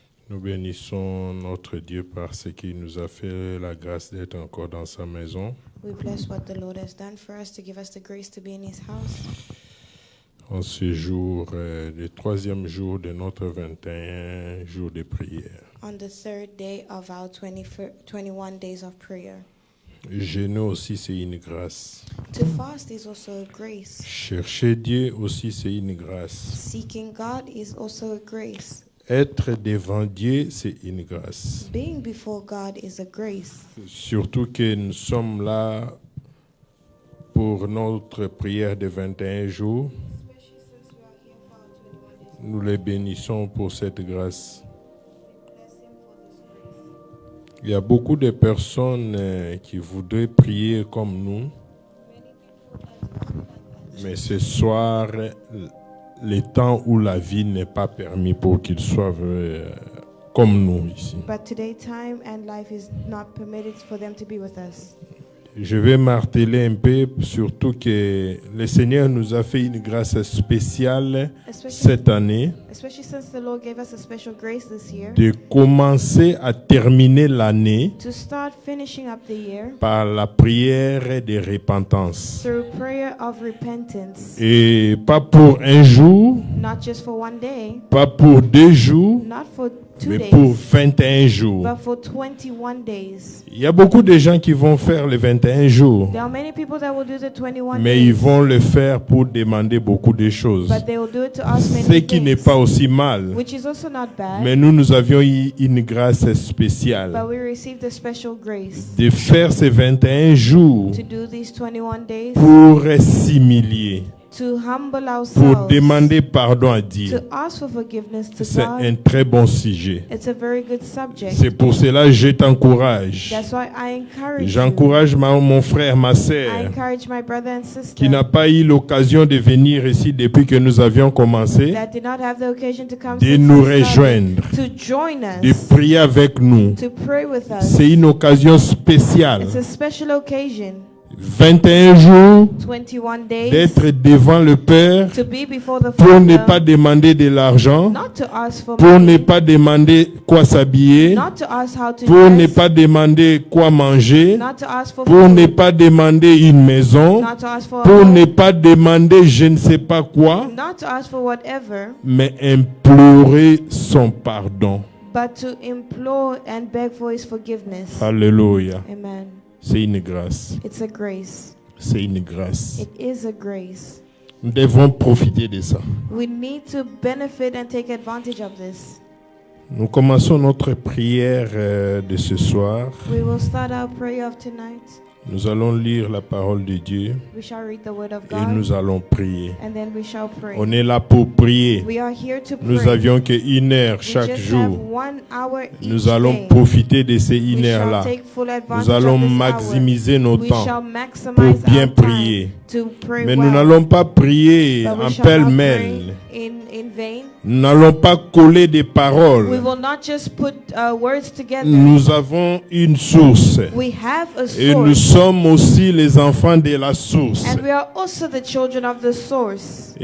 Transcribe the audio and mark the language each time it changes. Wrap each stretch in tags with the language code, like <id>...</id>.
<fr>Nous bénissons notre Dieu parce qu'il nous a fait la grâce d'être encore dans sa maison.</fr> <en>We bless what the Lord has done for us to give us the grace to be in His house.</en> <fr>En ce jour, le troisième jour de notre 21 jours de prière.</fr> <en>On the third day of our 21 days of prayer.</en> <fr>Jeûner aussi, c'est une grâce.</fr> <en>To fast is also a grace.</en> <fr>Chercher Dieu aussi, c'est une grâce.</fr> <en>Seeking God is also a grace.</en> <fr>Être devant Dieu, c'est une grâce.</fr> <en>Being before God is a grace.</en> <fr>Surtout que nous sommes là pour notre prière de 21 jours. Nous les bénissons pour cette grâce. Il y a beaucoup de personnes qui voudraient prier comme nous. Mais ce soir, le temps où la vie n'est pas permis pour qu'ils soient comme nous ici.</fr> <en>But today time and life is not permitted for them to be with us.</en> <fr>Je vais marteler un peu, surtout que le Seigneur nous a fait une grâce spéciale cette année</fr> <en>Especially since the Lord gave us a special grace this year.</en> <fr>de commencer à terminer l'année</fr> <en>To start finishing up the year</en> <fr>par la prière de repentance.</fr> <en>through prayer of repentance.</en> <fr>Et pas pour un jour,</fr> <en>Not just for one day,</en> <fr>pas pour 2 jours,</fr> <en>not for 2</en> <fr>mais</fr> <en>days,</en> <fr>pour 21 jours.</fr> <en>but for 21 days.</en> <fr>Il y a beaucoup de gens qui vont faire les 21 jours,</fr> <en>There are many people that will do the 21</en> <fr>mais</fr> <en>days,</en> <fr>ils vont le faire pour demander beaucoup de choses.</fr> <en>but they will do it to ask</en> <fr>Ce</fr> <en>many</en> <fr>qui n'est</fr> <en>things,</en> <fr>pas aussi mal.</fr> <en>which is also not bad,</en> <fr>Mais nous avions eu une grâce spéciale</fr> <en>but we received a special grace</en> <fr>de faire ces 21 jours</fr> <en>to do these 21 days,</en> <fr>pour s'humilier,</fr> <en>to humble</en> <fr>pour</fr> <en>ourselves,</en> <fr>demander pardon à Dieu.</fr> <en>to ask for forgiveness to</en> <fr>C'est</fr> <en>God.</en> <fr>un très bon sujet.</fr> <en>It's a very good subject.</en> <fr>C'est pour cela que je t'encourage.</fr> <en>That's why I encourage you.</en> <fr>J'encourage mon frère, ma</fr> <en>I</en> <fr>sœur,</fr> <en>encourage my brother and sister</en> <fr>qui n'a pas eu l'occasion de venir ici depuis que nous avions commencé,</fr> <en>that did not have the occasion to come</en> <fr>de</fr> <en>since</en> <fr>nous</fr> <en>we started,</en> <fr>rejoindre,</fr> <en>to join</en> <fr>de</fr> <en>us,</en> <fr>prier avec nous.</fr> <en>to pray with us.</en> <fr>C'est une occasion spéciale.</fr> <en>It's a special occasion.</en> <fr>21 jours</fr> <en>21 days</en> <fr>d'être devant le Père</fr> <en>to be before the</en> <fr>pour ne</fr> <en>Father,</en> <fr>pas demander de l'argent,</fr> <en>not to ask for</en> <fr>pour ne</fr> <en>money,</en> <fr>pas demander quoi s'habiller,</fr> <en>not to ask how to</en> <fr>pour ne</fr> <en>dress,</en> <fr>pas demander quoi manger,</fr> <en>not to ask for</en> <fr>pour ne</fr> <en>food,</en> <fr>pas demander une maison,</fr> <en>not to ask for a</en> <fr>pour</fr> <en>home,</en> <fr>ne pas demander je ne sais pas quoi,</fr> <en>not to ask for whatever,</en> <fr>mais implorer son pardon.</fr> <en>but to implore and beg for His forgiveness. Alléluia. Amen.</en> <fr>C'est une grâce.</fr> <en>It's a grace.</en> <fr>C'est une grâce.</fr> <en>It is a grace.</en> <fr>Nous devons profiter de ça.</fr> <en>We need to benefit and take advantage of this.</en> <fr>Nous commençons notre prière de ce soir.</fr> <en>We will start our prayer of tonight.</en> <fr>Nous allons lire la parole de Dieu</fr> <en>We shall read the word of</en> <fr>et</fr> <en>God,</en> <fr>nous allons prier.</fr> <en>and then we shall pray.</en> <fr>On est là pour prier.</fr> <en>We are here to pray.</en> <fr>Nous avions que 1 heure</fr> <en>We</en> <fr>chaque</fr> <en>just have</en> <fr>jour.</fr> <en>1 hour each</en> <fr>Nous allons</fr> <en>day.</en> <fr>profiter de ces 1</fr> <en>We shall</en> <fr>heure-là.</fr> <en>take full advantage</en> <fr>Nous allons</fr> <en>of this</en> <fr>maximiser nos</fr> <en>hour. We</en> <fr>temps</fr> <en>shall maximize</en> <fr>pour bien</fr> <en>our time</en> <fr>prier.</fr> <en>to pray</en> <fr>Mais</fr> <en>well.</en> <fr>nous n'allons pas prier</fr> <en>But we</en> <fr>en</fr> <en>shall not</en> <fr>pêle-mêle.</fr> <en>pray in vain.</en> <fr>Nous n'allons pas coller des</fr> <en>We</en> <fr>paroles.</fr> <en>will not just put words together.</en> <fr>Nous avons une source.</fr> <en>We have a</en> <fr>Et nous</fr> <en>source,</en> <fr>sommes aussi les enfants de la source.</fr> <en>and we are also the children of the source.</en>